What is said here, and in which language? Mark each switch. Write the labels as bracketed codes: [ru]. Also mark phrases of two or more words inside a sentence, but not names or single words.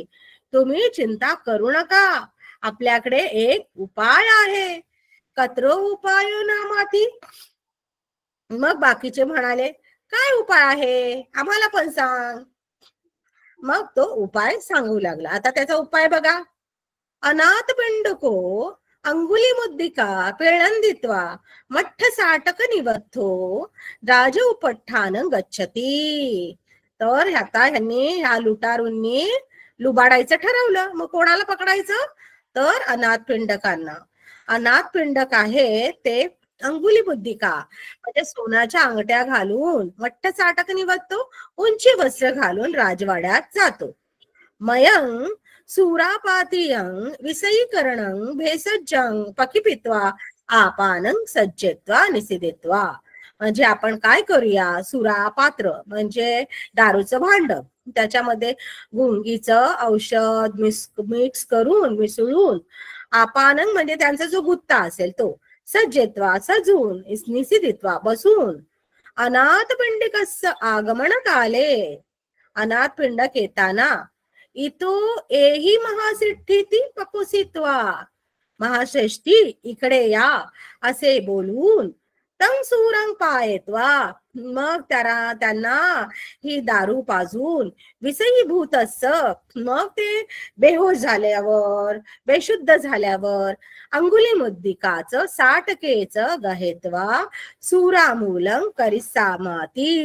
[mr] तुम्ही चिंता करू नका, आपल्याकडे एक उपाय आहे. [pi] कत्रो उपायो नामाती. [mr] मग बाकीचे म्हणाले काय उपाय आहे, आम्हाला पण सांग. मग तो उपाय सांगू लागला. आता त्याचा उपाय बघा. [pi] अनाथ पिंडको अंगुली मुद्दिका पिळंदित्वा मठ्ठ साटक निवत्थो राज उपठ्ठान गच्छती. [mr] तर आता ह्या लुटारूंनी लुबाडायचं ठरवलं. मग कोणाला पकडायचं, तर अनाथ पिंडकांना. अनाथ पिंडक आहे ते [pi] अंगुली मुद्दिका [mr] म्हणजे सोन्याच्या अंगठ्या घालून, [pi] मठ्ठ साटक निवत्तो [mr] उंची वस्त्र घालून राजवाड्यात जातो. [pi] मयं सुरापातीयं विषयीकरणं भेषजं पकिपित्वा आपानं सज्जेत्वा निषेधित्वा. [mr] म्हणजे आपण काय करूया, सुरा पात्र म्हणजे दारूचं भांड, त्याच्यामध्ये गुंगीचं औषध मिक्स करून मिसळून, आपानं म्हणजे त्यांचा जो गुत्ता असेल तो, सज्जेत्वा सजून, निषेधित्वा बसून, [pi] अनाथ पिंडिकस्य आगमन काले. अनाथ पिंडक येताना इतो एही महासिद्धीती पपुसित्वा. [mr] महाश्रेष्ठी इकडे या असे बोलून, [pi] तं सुरं पायत्वा [mr] मग त्यांना ही दारू पाजून, विषयीभूत मग ते बेहोश झाल्यावर, बेशुद्ध झाल्यावर, [pi] अंगुली मुद्दिकाचं साटकेचं गहेत्वा सुरामूलं करिसामाती.